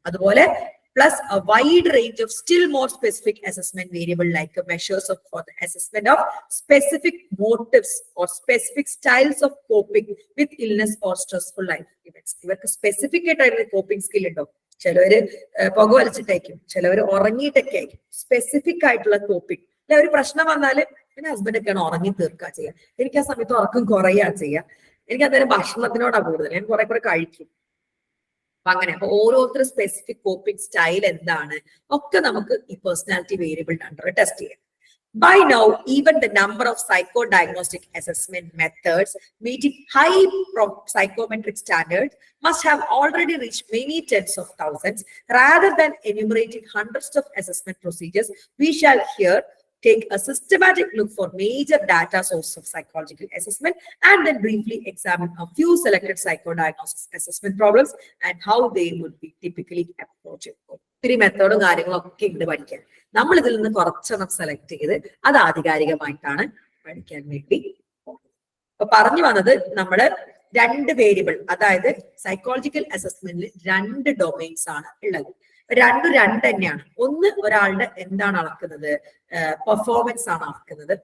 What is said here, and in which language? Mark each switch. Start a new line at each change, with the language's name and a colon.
English: അതുപോലെ plus a wide range of still more specific assessment variable like measures of for the assessment of specific motives or specific styles of coping with illness or stressful life events.
Malayalam: ഇവർക്ക് specific ആയിട്ട് coping skill ഉണ്ടോ, ചിലവര് പുക വലിച്ചിട്ടേക്കും, ചിലവർ ഉറങ്ങിയിട്ടൊക്കെ ആയിരിക്കും. Specific ആയിട്ടുള്ള coping, അല്ലെ ഒരു പ്രശ്നം വന്നാല് എന്റെ ഹസ്ബൻഡൊക്കെയാണ് ഉറങ്ങി തീർക്കുക ചെയ്യുക, എനിക്ക് ആ സമയത്ത് ഉറക്കം കുറയുക ചെയ്യുക, എനിക്ക് അന്നേരം ഭക്ഷണത്തിനോടാണ് കൂടുതൽ, ഞാൻ കുറെ കഴിക്കും. അപ്പൊ അങ്ങനെ അപ്പൊ ഓരോരുത്തരും സ്പെസിഫിക് കോപ്പിംഗ് സ്റ്റൈൽ എന്താണ് ഒക്കെ നമുക്ക് ഈ പേഴ്സണാലിറ്റി വേരിയബിളിന്റെ അണ്ടർ ടെസ്റ്റ് ചെയ്യാം.
English: By now, even the number of psychodiagnostic assessment methods meeting high psychometric standards must have already reached many tens of thousands. Rather than enumerating hundreds of assessment procedures, we shall here take a systematic look for major data sources of psychological assessment and then briefly examine a few selected psychodiagnostic assessment problems and how they would be typically approached.
Malayalam: ഒത്തിരി മെത്തേഡും കാര്യങ്ങളും ഒക്കെ ഉണ്ട് പഠിക്കാൻ. നമ്മൾ ഇതിൽ നിന്ന് കുറച്ചെണ്ണം select ചെയ്ത് അത് ആധികാരികമായിട്ടാണ് പഠിക്കാൻ വേണ്ടി. അപ്പൊ പറഞ്ഞു വന്നത് നമ്മള് രണ്ട് വേരിയബിൾ, അതായത് സൈക്കോളജിക്കൽ അസസ്മെന്റിൽ രണ്ട് ഡൊമൈൻസ് ആണ് ഉള്ളത്. രണ്ടും രണ്ട് തന്നെയാണ്. ഒന്ന് ഒരാളുടെ എന്താണ് അളക്കുന്നത്, പെർഫോമൻസ് ആണ് അളക്കുന്നത്.